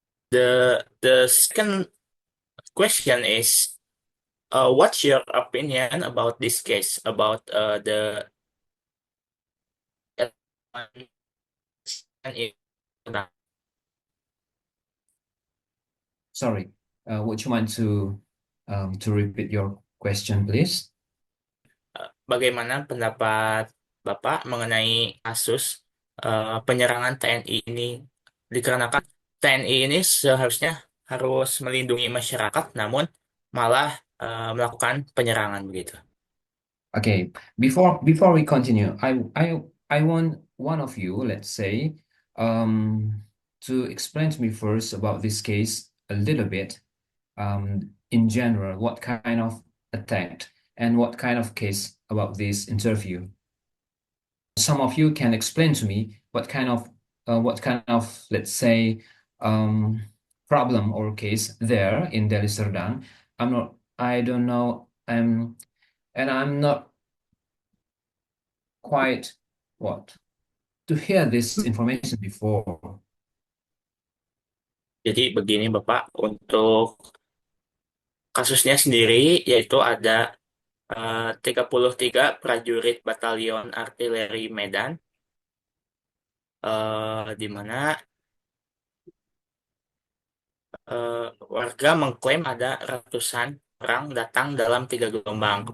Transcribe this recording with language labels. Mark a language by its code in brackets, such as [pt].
[en] The second question is, what's your opinion about this case about the TNI? Sorry. Would you mind to repeat your question, please? [id] Bagaimana pendapat Bapak mengenai kasus penyerangan TNI ini? Dikarenakan TNI ini seharusnya harus melindungi masyarakat, namun malah melakukan penyerangan begitu. [en] Okay, before we continue, I want one of you, let's say, to explain to me first about this case a little bit, in general, what kind of attack and what kind of case about this interview. Some of you can explain to me what kind of, let's say, um, problem or case there in Deli Serdang. I don't know, and I'm not quite what to hear this information before. [id] Jadi begini Bapak, untuk kasusnya sendiri yaitu ada 33 prajurit Batalion Artileri Medan, di mana eh, warga mengklaim ada ratusan orang datang dalam 3 gelombang.